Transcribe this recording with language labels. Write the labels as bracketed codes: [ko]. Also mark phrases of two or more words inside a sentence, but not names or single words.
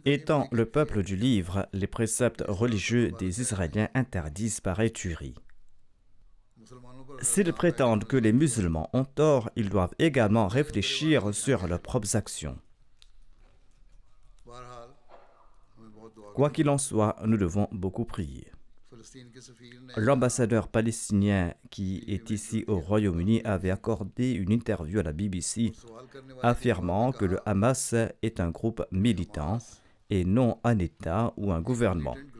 [fr] Étant le peuple du livre, les préceptes religieux des Israéliens interdisent pareille tuerie. [ur] مسلمانوں پر [fr] S'ils prétendent que les musulmans ont tort, ils doivent également réfléchir sur leurs propres actions. [ur] بہرحال ہمیں بہت دعا [fr] Quoi qu'il en soit, nous devons beaucoup prier. [ur] फिलिस्तीन [fr] L'ambassadeur palestinien qui est ici au Royaume-Uni avait accordé une interview à la BBC affirmant que le Hamas est un groupe militant et non un État ou un gouvernement.